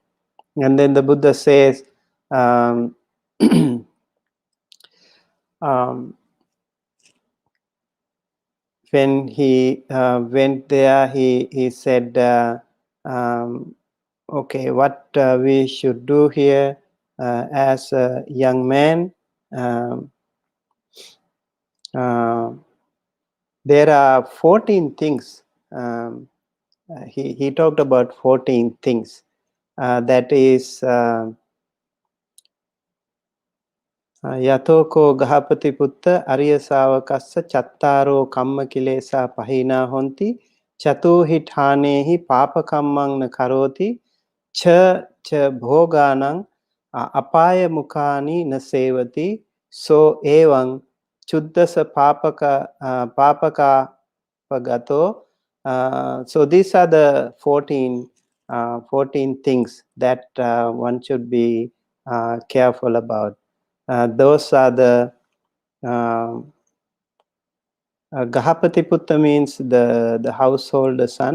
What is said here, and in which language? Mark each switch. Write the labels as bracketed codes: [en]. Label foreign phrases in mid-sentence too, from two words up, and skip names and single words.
[en] And then the Buddha says, when he went there, he said, okay, what we should do here as a young man, there are 14 things. He talked about 14 things. That is, [pi] යතෝකෝ ගහපති පුත්ත අරිය ශාවකස්ස චත්තාරෝ කම්ම කිලේසා පහිනා හොಂತಿ චතෝහි ඨානේහි පාපකම්මං න කරෝති ච ච භෝගානං අපාය මුඛානි න සේවති සෝ එවං චුද්දස පාපකාපගතෝ. [en] So these are the 14 things that one should be careful about. Those are the [pi] Gahapati Putta [en] means the household son.